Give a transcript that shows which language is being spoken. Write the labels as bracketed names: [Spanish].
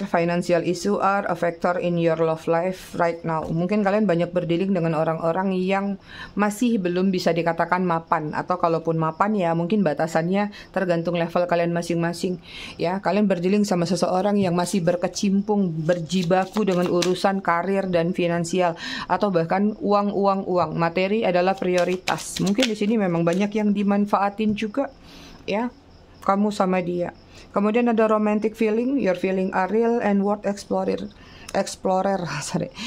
[English] Financial issue are a factor in your love life right now. [Indonesian] Mungkin kalian banyak berdealing dengan orang-orang yang masih belum bisa dikatakan mapan, atau kalaupun mapan ya mungkin batasannya tergantung level kalian masing-masing. Ya, kalian berdealing sama seseorang yang masih berkecimpung, berjibaku dengan urusan karir dan finansial, atau bahkan uang. Materi adalah prioritas. Mungkin di sini memang banyak yang dimanfaatin juga, ya, kamu sama dia. Kemudian ada [English] romantic feeling, your feeling are real and worth explorer, sorry.